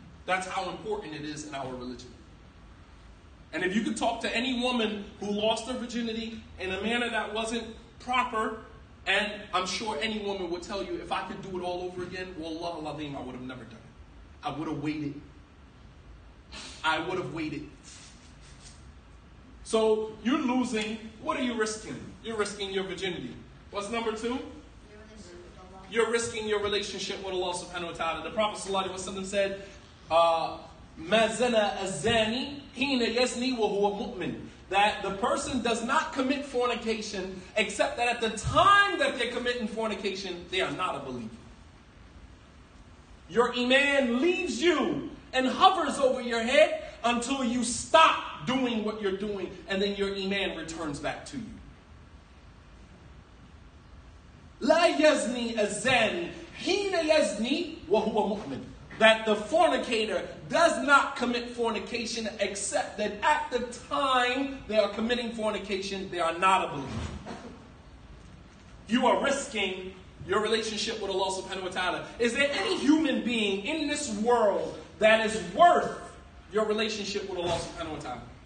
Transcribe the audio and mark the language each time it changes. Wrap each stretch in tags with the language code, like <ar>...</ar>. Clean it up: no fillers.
<en>That's how important it is in our religion. And if you could talk to any woman who lost her virginity in a manner that wasn't proper, and I'm sure any woman would tell you, if I could do it all over again, wallah al-azim, I would have never done it. I would have waited. I would have waited. So you're losing. What are you risking? You're risking your virginity. What's number 2? You're risking your relationship with Allah subhanahu wa ta'ala. The Prophet sallallahu alaihi wasallam said,</en> <ar>مَا زَنَا الزَّانِي حِينَ يَزْنِي وَهُوَ مُؤْمِنٌ.</ar> <en>That the person does not commit fornication except that at the time that they're committing fornication, they are not a believer. Your iman leaves you and hovers over your head until you stop doing what you're doing, and then your iman returns back to you.</en> <ar>لا يزني الزاني حين يزني وهو مؤمن.</ar> <en>That the fornicator does not commit fornication except that at the time they are committing fornication, they are not a believer. You are risking your relationship with Allah subhanahu wa ta'ala. Is there any human being in this world that is worth your relationship with Allah subhanahu wa ta'ala?</en>